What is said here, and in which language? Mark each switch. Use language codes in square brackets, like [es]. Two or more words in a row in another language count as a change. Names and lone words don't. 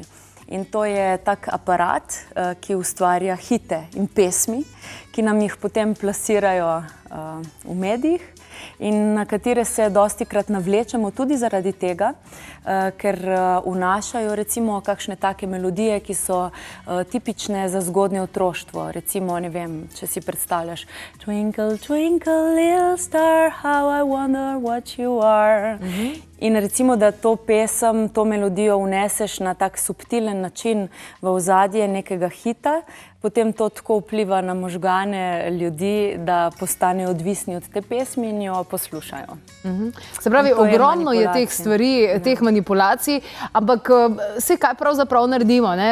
[sl] In to je tak aparat, ki ustvarja hite in pesmi, ki nam jih potem plasirajo v medijih in na katere se dostikrat navlečemo tudi zaradi tega, ker vnašajo recimo kakšne take melodije, ki so tipične za zgodnje otroštvo. Recimo, ne vem, če si predstavljaš [en] Twinkle, twinkle, little star, how I wonder what you are. [sl] In recimo, da to pesem, to melodijo vneseš na tak subtilen način v ozadje nekega hita, potem to tako vpliva na možgane ljudi, da postanejo odvisni od te pesmi in jo poslušajo. Se pravi, ogromno je teh stvari, teh manipulacij, ampak vse kaj pravzaprav naredimo, ne?